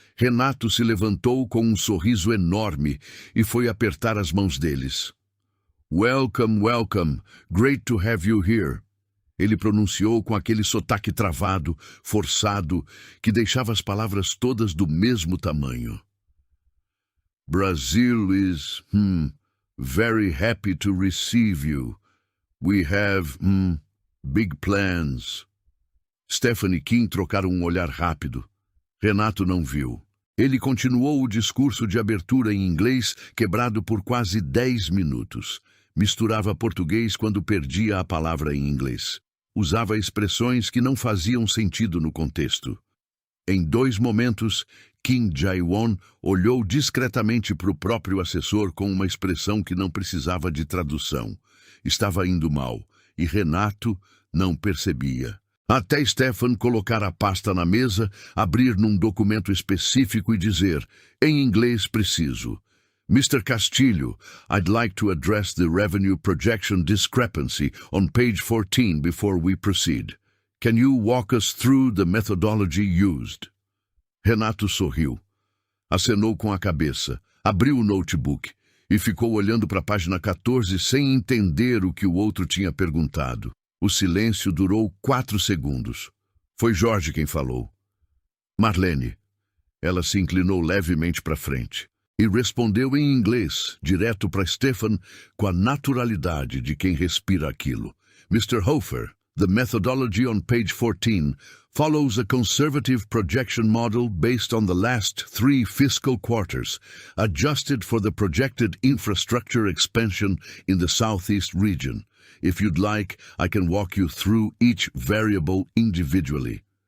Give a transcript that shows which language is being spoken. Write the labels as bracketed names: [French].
[Portuguese] Renato se levantou com um sorriso enorme e foi apertar as mãos deles. [English] Welcome, welcome. Great to have you here. [Portuguese] Ele pronunciou com aquele sotaque travado, forçado, que deixava as palavras todas do mesmo tamanho. [English] Brazil is, very happy to receive you. We have, big plans. [Portuguese] Stefan e Kim trocaram um olhar rápido. Renato não viu. Ele continuou o discurso de abertura em inglês, quebrado por quase 10 minutos. Misturava português quando perdia a palavra em inglês. Usava expressões que não faziam sentido no contexto. Em 2 momentos, Kim Jae-won olhou discretamente para o próprio assessor com uma expressão que não precisava de tradução. Estava indo mal, e Renato não percebia. Até Stefan colocar a pasta na mesa, abrir num documento específico e dizer, em inglês preciso, Mr. [English] Castilho, I'd like to address the revenue projection discrepancy on page 14 before we proceed. Can you walk us through the methodology used? [Portuguese] Renato sorriu, acenou com a cabeça, abriu o notebook e ficou olhando para a página 14 sem entender o que o outro tinha perguntado. O silêncio durou 4 segundos. Foi Jorge quem falou. Marlene. Ela se inclinou levemente para frente e respondeu em inglês, direto para Stefan, com a naturalidade de quem respira aquilo. [English] Mr. Hofer, the methodology on page 14 follows a conservative projection model based on the last 3 fiscal quarters, adjusted for the projected infrastructure expansion in the Southeast region. If you'd like, I can walk you through each variable individually.